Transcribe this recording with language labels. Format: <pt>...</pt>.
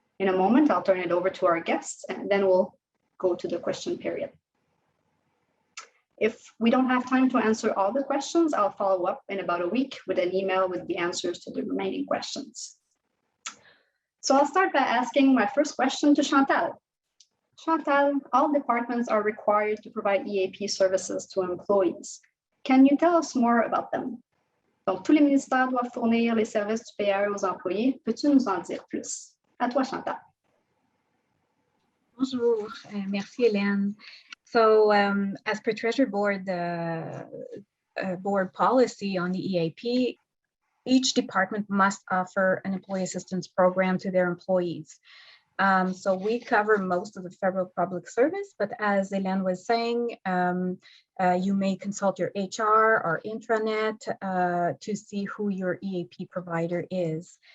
<en>In a moment, I'll turn it over to our guests and then we'll go to the question period. If we don't have time to answer all the questions, I'll follow up in about a week with an email with the answers to the remaining questions. So I'll start by asking my first question to Chantal. Chantal, all departments are required to provide EAP services to employees. Can you tell us more about them?</en> <fr>Donc, tous les ministères doivent fournir les services du PAE aux employés. Peux-tu nous en dire plus? À toi, Chantal. Bonjour, merci Hélène.</fr> <en>So as per Treasury Board, board policy on the EAP, each department must offer an employee assistance program to their employees. So we cover most of the federal public service, but as Hélène was saying, you may consult your HR or intranet to see who your EAP provider is.</en>